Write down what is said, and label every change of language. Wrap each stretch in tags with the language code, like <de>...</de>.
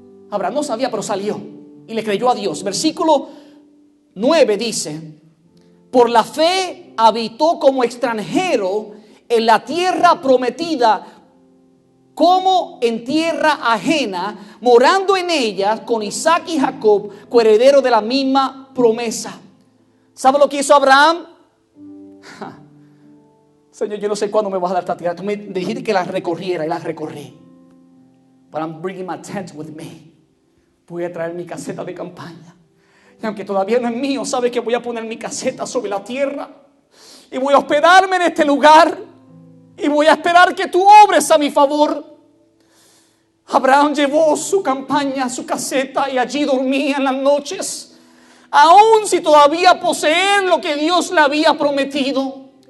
<es>Abraham no sabía, pero salió y le creyó a Dios. Versículo 9 dice, por la fe habitó como extranjero en la tierra prometida, como en tierra ajena, morando en ella con Isaac y Jacob, coherederos de la misma promesa. ¿Sabe lo que hizo Abraham? Señor, yo no sé cuándo me vas a dar esta tierra. Tú me dijiste que la recorriera y la recorrí.</es> <en>But I'm bringing my tent with me.</en> <es>Voy a traer mi caseta de campaña. Y aunque todavía no es mío, sabe que voy a poner mi caseta sobre la tierra. Y voy a hospedarme en este lugar. Y voy a esperar que tú obres a mi favor. Abraham llevó su campaña, su caseta, y allí dormía en las noches, aun si todavía poseer lo que Dios le había prometido.</es>